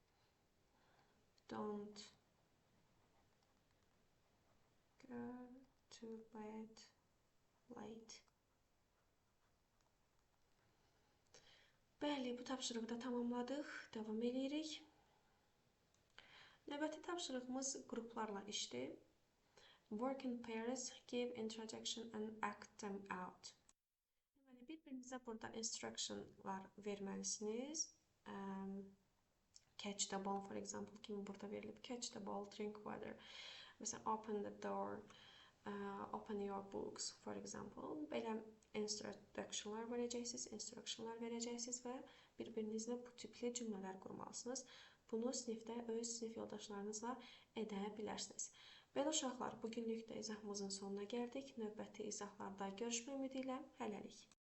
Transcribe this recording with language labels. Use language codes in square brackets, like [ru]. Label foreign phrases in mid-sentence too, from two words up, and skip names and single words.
[en] Don't go to bed late. [az] Bəli, bu tapşırığı da tamamladıq. Davam edirik. Növbəti tapşırığımız qruplarla işdir. [en] Work in pairs, give introduction and act them out. [az] Deməli, bir-birinizə burada instructionlar verməlisiniz. [en] Catch the ball, for example, [az] kimi burada verilib. [en] Catch the ball, drink water. Məsələn, open the door, open your books, for example. [az] Belə instructionlar verəcəksiniz və bir-birinizlə bu tipli cümlələr qurmalısınız. Bunu sinifdə öz sinif yoldaşlarınızla edə bilərsiniz. Belə uşaqlar, bugünlük də izahımızın sonuna gəldik. Növbəti izahlarda görüşmək ümidi ilə hələlik.